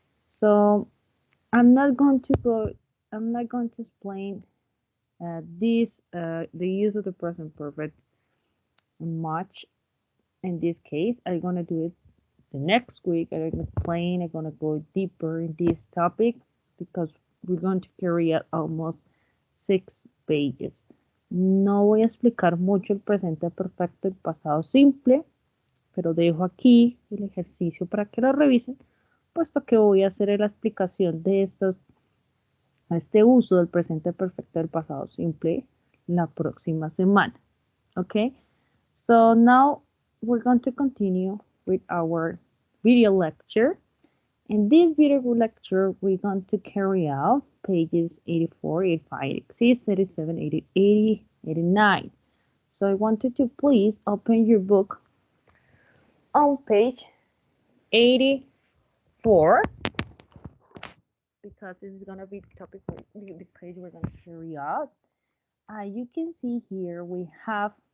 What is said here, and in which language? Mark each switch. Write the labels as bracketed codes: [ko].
[en] So I'm not going to go. I'm not going to explain the use of the present perfect much in this case. I'm gonna do it the next week. I'm gonna go deeper in this topic because we're going to carry out almost 6 pages. [es] No voy a explicar mucho el presente perfecto, el pasado simple, pero dejo aquí el ejercicio para que lo revisen, puesto que voy a hacer la explicación de este uso del presente perfecto del pasado simple la próxima semana. [en] Okay, so now we're going to continue with our video lecture. In this video lecture, we're going to carry out pages 84, 85, 86, 87, 80, 80, 89. So I want you to please open your book on page 84 because this is going to be the topic, the page we're going to carry out. You can see here we have